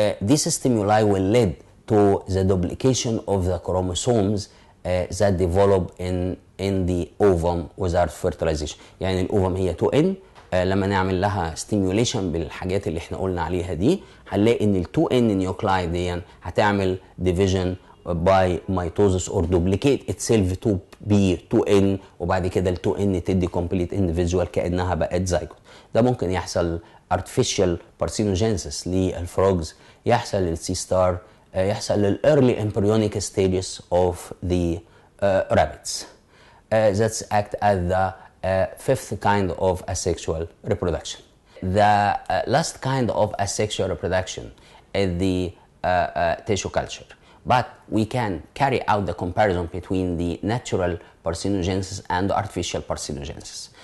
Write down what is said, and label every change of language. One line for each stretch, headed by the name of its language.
English: This stimuli will lead to the duplication of the chromosomes that develop in the ovum without fertilization.
Arabic: يعني الأوفم هي 2N، لما نعمل لها stimulation بالحاجات اللي احنا قلنا عليها دي هنلاقي ان ال 2N nuclei دي هتعمل
English: division by mitosis or duplicate itself to be 2N،
Arabic: وبعد كده ال 2N تدي
English: complete individual
Arabic: كأنها بقت زيجوت. ده ممكن يحصل artificial parthenogenesis للفروجز، يحصل للسي ستار، يحصل لل
English: early embryonic stages of the rabbits. That's act as the fifth kind of asexual reproduction. The last kind of asexual reproduction is the tissue culture. But we can carry out the comparison between the natural parthenogenesis and the artificial parthenogenesis.